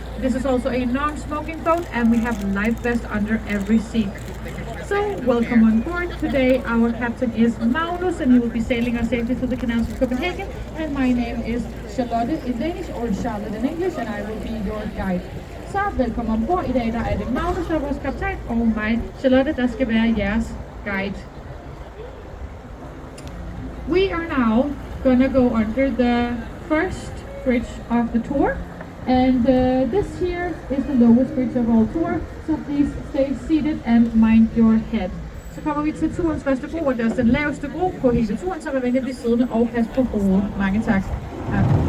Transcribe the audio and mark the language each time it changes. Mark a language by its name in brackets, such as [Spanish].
[English] This is also a non-smoking boat, and we have life vests under every seat. So, welcome on board. Today, our captain is Magnus, and he will be sailing us safely through the canals of Copenhagen. And my name is Charlotte in Danish, or Charlotte in English, and I will be your guide. [Danish] Så velkommen ombord. I dag der er det Magnus, der er vores kaptajn, og mig, Charlotte, der skal være jeres guide. [English] We are now gonna go under the first bridge of the tour. And this here is the lowest bridge of all tour, so please stay seated and mind your head. [Danish] Så kommer vi til turens første bro, og det er også den laveste bro på hele turen, så vær venlig at blive siddende og pas på hovedet. Mange tak. Ja.